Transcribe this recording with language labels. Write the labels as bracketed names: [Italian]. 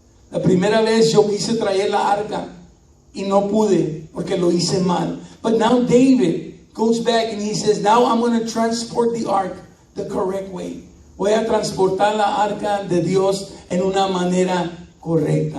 [Spanish] La primera vez yo quise traer la arca y no pude porque lo hice mal. [English] But now David goes back and he says, now I'm going to transport the ark the correct way. [Spanish] Voy a transportar la arca de Dios en una manera correcta.